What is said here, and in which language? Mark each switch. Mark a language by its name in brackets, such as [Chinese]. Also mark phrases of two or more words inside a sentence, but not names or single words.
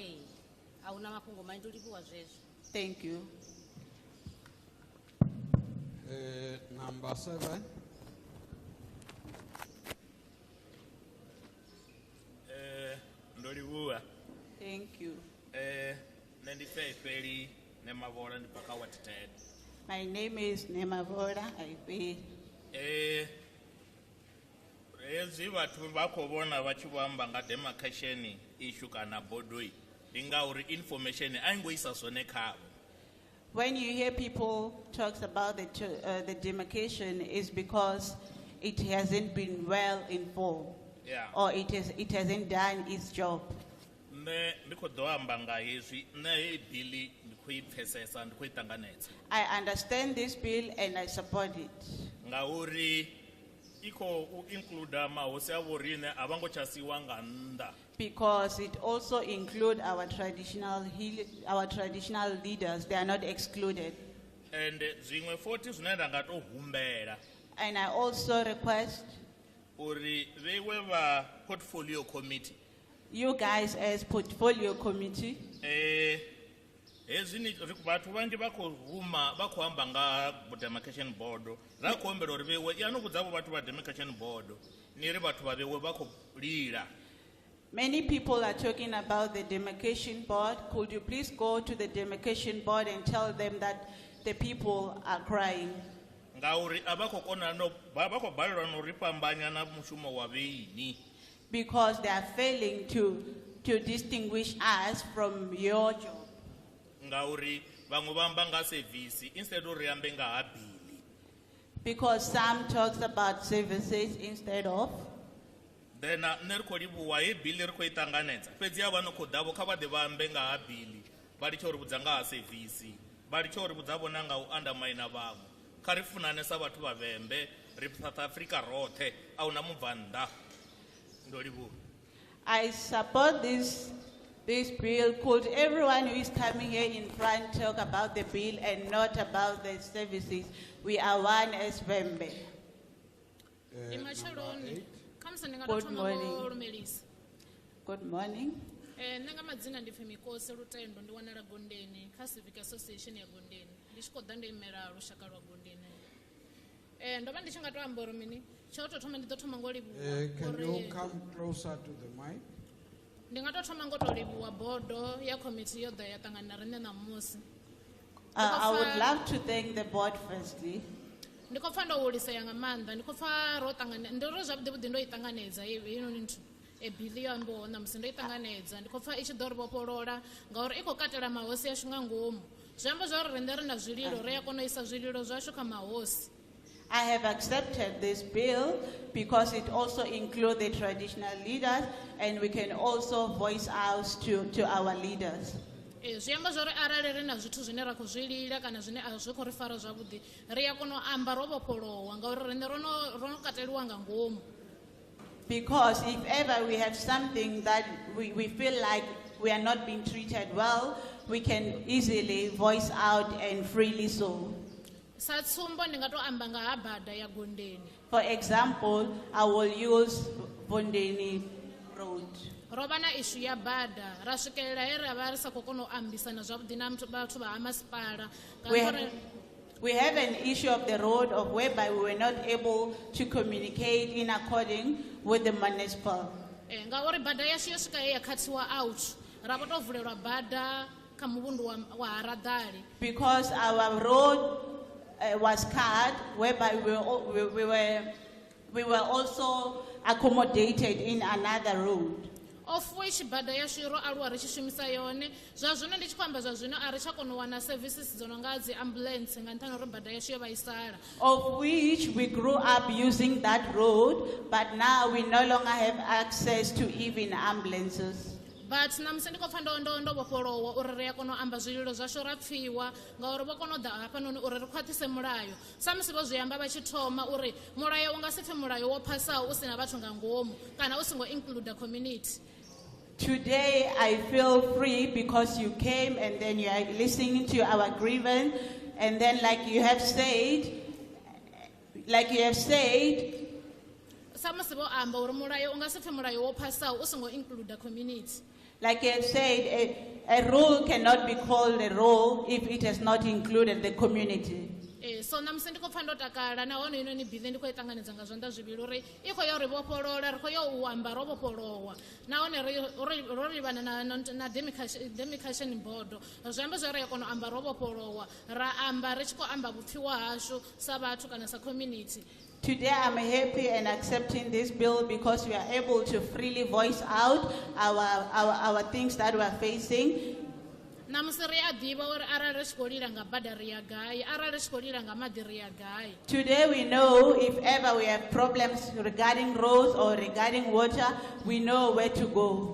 [Venda] A huna mafhungo manzhi ndo livhuwa zwezwo. [English] Thank you. Number 7. [Venda] Ndolibuwa. [English] Thank you. [Venda] Nandifeli nemavola ndipaka watitete. [English] My name is Nemavola. I pay. [Venda] Hezwi vhathu vha khou vhona vha tshi vho amba nga [English] demarcation issue [Venda] kana bodoi ndi ngauri information a ngo isa zwone khavho. [English] When you hear people talks about the demarcation is because it hasn't been well informed. Yeah. Or it hasn't done its job. [Venda] Ne ndiko ḓo amba nga hezwi nṋe hei bill ndi khou I pfesesa ndi khou I ṱanganedza. [English] I understand this bill and I support it. [Venda] Ngauri I khou include mahosi a vhorine a vha ngo tsha siwa nga nnḓa. [English] Because it also includes our traditional leaders. They are not excluded. [Venda] And zwiṅwe futhi zwine nda nga tou humbela. [English] And I also request [Venda] uri vheiwe vha [English] portfolio committee. You guys as portfolio committee. [Venda] Hezwi ni vhathu vhanzhi vha khou huma vha khou amba nga [English] demarcation board [Venda] ra khou humbela uri vheiwe I no vhudzavho vhathu vha [English] demarcation board [Venda] ni ri vhathu vha vheiwe vha khou lila. [English] Many people are talking about the demarcation board. Could you please go to the demarcation board and tell them that the people are crying? [Venda] Ngauri a vha khou kona no vha khou balelwa no ri fhambanya na mushumo wa vheini. [English] Because they are failing to to distinguish us from your job. [Venda] ngauri vamwe vamba nga service instead uri yambe nga ha bili [English] Because some talks about services instead of. [Venda] then nne ri khou livhuwa he bili ri khou i ṱanganedza fhedzi ya vha no khou ḓavho kha vha ḓe vha ambe nga ha bili vha litsha uri vhudza nga ha sevisi vha litsha uri vhudza vhona nga u andamaina vhaṅwe kha ri funane sa vhathu vhavhembe ri South Africa roṱhe a huna mubvanḓa ndo livhuwa. [English] I support this bill. Could everyone who is coming here in front talk about the bill and not about the services? We are one as Vembe. Good morning. Good morning. [Venda] Nanga madzina ndi Femikosi Lutendo ndi wanala Gondeni kha Civic Association ya Gondeni ndi tshi khou ḓa ndo imela lushaka lwa Gondeni. Ndo vha ndi tshi nga to amba uri mini tsho to thoma ndi ḓo thoma ngo livhuwa. [English] Can you come closer to the mic? [Venda] Ndi nga to thoma ngo to livhuwa bodo ya committee yo ḓa ya ṱangana rine ṋamusi. [English] I would love to thank the board firstly. [Venda] Ndi khou pfa ndo hulisea nga maanḓa ndi khou pfa ro ṱangana ndi ro zwavhuḓi vhuḓi ndo i ṱanganedza heinoni nthu bili yo ambiwaho ṋamusi ndo i ṱanganedza ndi khou pfa i tshi ḓo ri vhofholola ngauri i khou katela mahosi ashu nga ngomu zwi amba zwa uri riṋe ri na zwililo ri a kona u isa zwililo zwashu kha mahosi. [English] I have accepted this bill because it also includes the traditional leaders and we can also voice out to our leaders. [Venda] Zwi amba zwa uri arali ri na zwithu zwine ra khou zwi lila kana zwine a zwi khou ri fara zwavhuḓi ri a kona u amba ro vhofholowa ngauri riṋe ro no kateliwa nga ngomu. [English] Because if ever we have something that we feel like we are not being treated well, we can easily voice out and freely so. [Venda] Sa tsumbo ndi nga to amba nga ha bada ya Gondeni. [English] For example, I will use Bondeni Road. [Venda] Ro vha na issue ya bada ra swikelela he ra vha ri sa khou kona u ambisana zwavhuḓi na vhathu vha ha masipala. [English] We have an issue of the road of whereby we were not able to communicate in according with the municipal. [Venda] Ngauri bada yashu yo swika he ya khathiwa out ra vho to vulelwa bada kha muvhundu wa Haradali. [English] Because our road was cut, whereby we were also accommodated in another road. Of which [Venda] bada yashu ro aluwa ri tshi shumisa yone zwa zwino ndi tshi khou amba zwa zwino a ri tsha kona u wana services dzo no nga dzi ambulance nga nṱhani uri bada yashu yo vhaisala. [English] Of which we grew up using that road, but now we no longer have access to even ambulances. [Venda] But ṋamusi ndi khou pfa ndo vhofholowa uri ri a kona u amba zwililo zwashu ra pfiwa ngauri vho kona u ḓa hafhanoni uri ri khwaṱhise mulayo sa musi vho zwi amba vha tshi thoma uri mulayo u nga si pfe mulayo wo phasaho u sina vhathu nga ngomu kana u songo [English] include community. Today I feel free because you came and then you are listening to our grievance, and then like you have said [Venda] sa musi vho amba uri mulayo u nga si pfe mulayo wo phasaho u songo [English] include community. Like you have said, a rule cannot be called a rule if it has not included the community. [Venda] So ṋamusi ndi khou pfa ndo takala nahone inoni bili ndi khou i ṱanganedza nga zwanḓa zwivhili uri i khou ya uri vhofholola ri khou ya u amba ro vhofholowa nahone ro livhana na [English] Demarcation Board [Venda] zwi amba zwa ri a kona u amba ro vhofholowa ra amba ri tshi khou amba vhupfiwa hashu sa vhathu kana sa community. [English] Today I'm happy and accepting this bill because we are able to freely voice out our things that we are facing. [Venda] Ṋamusi ri a ḓivha uri arali ri tshi khou lila nga bada ri ya gai arali ri tshi khou lila nga maḓi ri ya gai. [English] Today we know if ever we have problems regarding roads or regarding water, we know where to go.